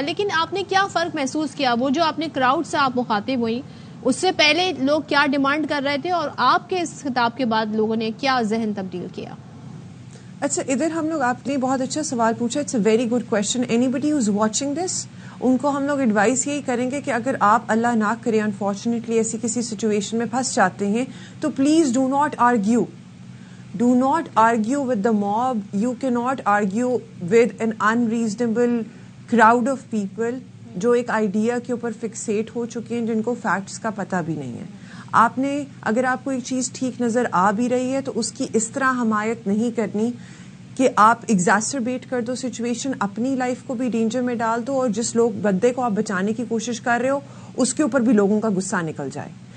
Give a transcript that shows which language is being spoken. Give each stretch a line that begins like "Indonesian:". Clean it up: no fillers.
Urdu: لیکن آپ نے کیا فرق محسوس کیا, وہ جو آپ نے کراؤڈ سے آپ مخاطب ہوئی, اس سے پہلے لوگ کیا ڈیمانڈ کر رہے تھے اور آپ کے اس خطاب کے بعد لوگوں نے کیا ذہن تبدیل کیا؟ اچھا, ادھر ہم لوگ, آپ نے بہت اچھا سوال پوچھا,
English: It's a very good question. Anybody who is watching this,
Urdu: ان کو ہم لوگ ایڈوائز یہی کریں گے کہ اگر آپ اللہ نہ کرے انفارچونیٹلی ایسی کسی سچویشن میں پھنس جاتے ہیں تو
English: Please do not argue. Do not argue with the mob. You cannot argue with an unreasonable crowd of people
Urdu: جو ایک آئیڈیا کے اوپر فکسیٹ ہو چکے ہیں, جن کو فیکٹس کا پتہ بھی نہیں ہے. آپ نے اگر آپ کو ایک چیز ٹھیک نظر آ بھی رہی ہے تو اس کی اس طرح حمایت نہیں کرنی کہ آپ ایگزاسربیٹ کر دو سچویشن, اپنی لائف کو بھی ڈینجر میں ڈال دو, اور جس لوگ بندے کو آپ بچانے کی کوشش کر رہے ہو اس کے اوپر بھی لوگوں کا غصہ نکل جائے.